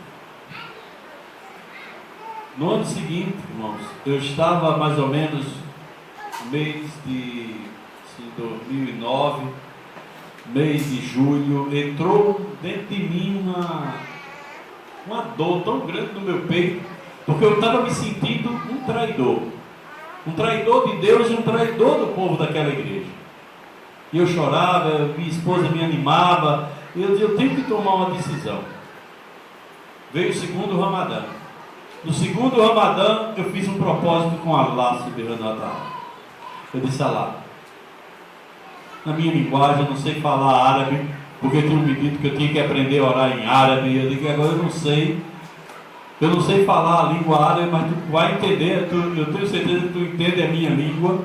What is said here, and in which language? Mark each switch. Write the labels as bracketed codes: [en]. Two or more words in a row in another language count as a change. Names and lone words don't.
[pt] No ano seguinte, irmãos, eu estava mais ou menos no mês de 2009, mês de julho, entrou dentro de mim uma dor tão grande no meu peito, porque eu estava me sentindo um traidor de Deus e um traidor do povo daquela igreja. E eu chorava, minha esposa me animava, e eu dizia: eu tenho que tomar uma decisão. Veio o segundo Ramadã. No segundo Ramadã, eu fiz um propósito com [ar] الله سبحانه وتعالى. [pt] Eu disse: Allah, na minha linguagem, eu não sei falar árabe, porque tinham me dito que eu tinha que aprender a orar em árabe. Eu digo: agora eu não sei falar a língua árabe, mas tu vai entender, eu tenho certeza que tu entende a minha língua.